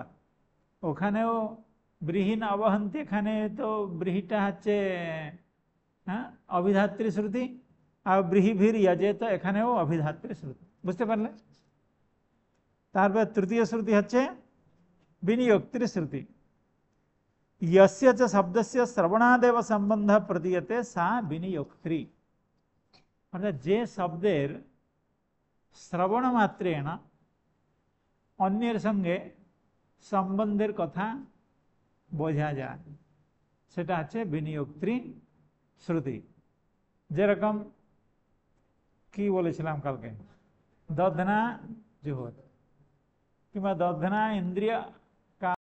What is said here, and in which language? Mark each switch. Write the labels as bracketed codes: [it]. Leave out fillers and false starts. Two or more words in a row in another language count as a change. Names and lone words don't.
[bn] ওখানেও [sa] ব্রীহীন অবহন্তি, [bn] এখানে তো ব্রীহিটা হচ্ছে হ্যাঁ অভিধাত্রী শ্রুতি, আর [sa] ব্রীহিভির যজেত [bn] এখানেও অভিধাত্রী শ্রুতি। বুঝতে পারলে? তারপর তৃতীয় শ্রুতি হচ্ছে বিনিয়োক্তৃ শ্রুতি। [sa] यस्य च शब्दस्य श्रवणादेव संबंध प्रतीयते सा विनियोक्त्री। [bn] অর্থাৎ যে শব্দের শ্রবণ মাত্রেণ অন্যের সঙ্গে সম্বন্ধের কথা বোঝা যায়, সেটা হচ্ছে বিনিয়োক্তৃ শ্রুতি। যেরকম কি বলেছিলাম কালকে, [sa] দধনা জুহর, [bn] কিংবা [sa] দধনা ইন্দ্রিয় কা।